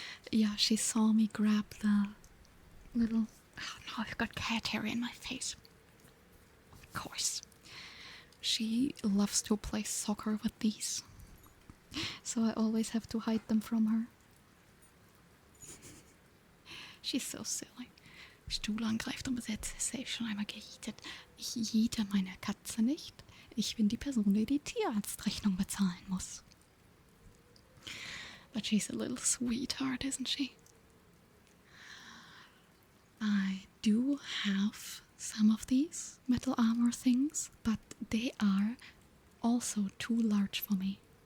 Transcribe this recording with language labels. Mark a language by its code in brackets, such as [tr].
[en] Yeah, she saw me grab the little... Oh no, I've got cat hair in my face. Of course. She loves to play soccer with these. So I always have to hide them from her. She's so silly. [de] Stuhl angreift und besetzt, safe schon einmal gejietet. Ich jiete meine Katze nicht. Ich bin die Person, die die Tierarztrechnung bezahlen muss. [en] But she's a little sweetheart, isn't she? I do have some of these metal armor things, but they are also too large for me.